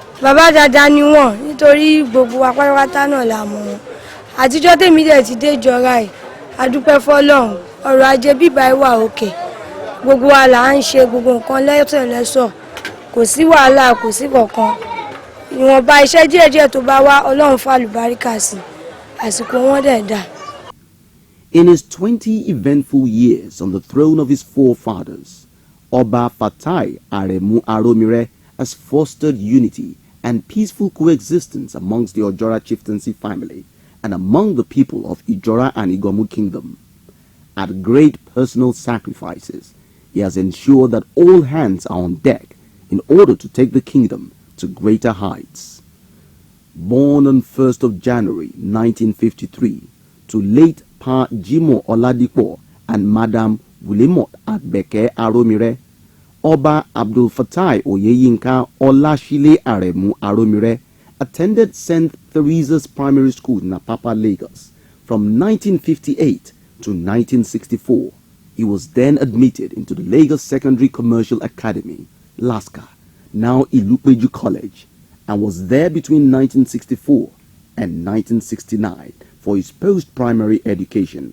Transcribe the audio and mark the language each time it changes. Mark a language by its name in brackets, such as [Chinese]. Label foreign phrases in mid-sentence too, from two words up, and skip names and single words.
[Yoruba] bàbá dáadáa ni wọn nítorí gbogbo apárápátá náà la mọ̀ wọn àtijọ́ tèmi dẹ̀ ti dé ìjọra ẹ̀ adúpẹ́ fọlọ́run ọrọ̀ ajé bíbá ẹ̀ wà òkè gbogbo wa là ń ṣe gbogbo nǹkan lẹ́sọ̀ kò sí wàhálà kò sí kankan ìwọ̀nba iṣẹ́ díẹ̀díẹ̀ tó bá wá ọlọ́run fàlùbáríkà sí àsìkò wọn dẹ̀ dà. [English] In his 20 eventful years on the throne of his forefathers, Oba Fatai Aremu Aromire has fostered unity and peaceful coexistence amongst the Ojora chieftaincy family and among the people of Ijora and Iganmu kingdom. At great personal sacrifices, he has ensured that all hands are on deck in order to take the kingdom to greater heights. Born on 1st of January 1953 to late Pa Jimo Oladipo and Madam Wulemot Agbeke Aromire, Oba ABDULFATAI OYEYINKA Olashile Aremu Aromire attended St. Theresa's Primary School in Apapa, Lagos from 1958 to 1964. He was then admitted into the Lagos Secondary Commercial Academy, LASCA, now Ilupeju College, and was there between 1964 and 1969 for his post-primary education.